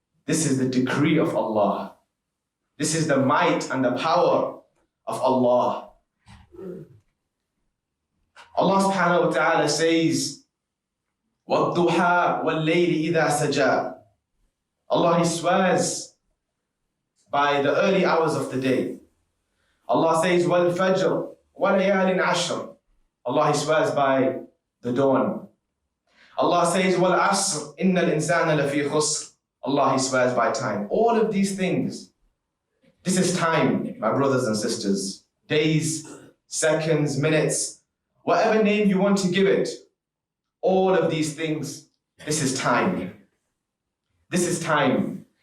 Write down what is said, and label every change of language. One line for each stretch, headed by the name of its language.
English: This is the decree of Allah. This is the might and the power of Allah.
Arabic: Allah subhanahu wa ta'ala says, وَالضُّحَى وَاللَّيْلِ إِذَا سَجَى.
English: Allah, He swears by the early hours of the day. Allah says,
Arabic: وَالْفَجْرِ وَلَيَالٍ عَشْرٍ.
English: Allah, He swears by the dawn. Allah says,
Arabic: وَالْعَصْرِ إِنَّ الْإِنسَانَ لَفِي خُسْرٍ.
English: Allah, He swears by time. All of these things, this is time, my brothers and sisters. Days, seconds, minutes, whatever name you want to give it. All of these things, this is time. This is time.